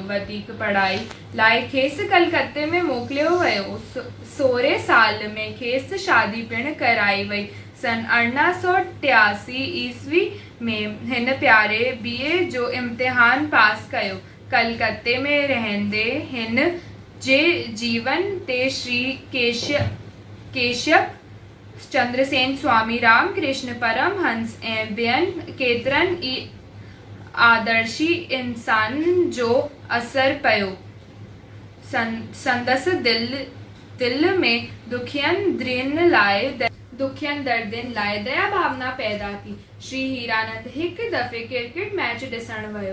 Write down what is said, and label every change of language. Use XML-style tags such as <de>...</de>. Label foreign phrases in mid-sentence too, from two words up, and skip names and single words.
<sd>वधीक पढ़ाई लाइ खेसि कलकत्ते में मोकिलियो वियो। 16 साल में खेसि शादी पिणु कराई वई। सन 1883 ईस्वी में हिन प्यारे BA जो इम्तिहान पास कयो। कलकत्ते में रहंदे हिन जे जीवन ते श्री केशव चंद्रसेन स्वामी रामकृष्ण परमहंस ऐं ॿियनि केतिरनि ई आदर्शी इंसान जो असर पियो। संदसि दिल में दुखियनि दर्दियुनि लाइ दया भावना पैदा थी। श्री हीरानंद हिकु दफ़े</sd> <en>cricket match</en> <sd>ॾिसण वियो।</sd>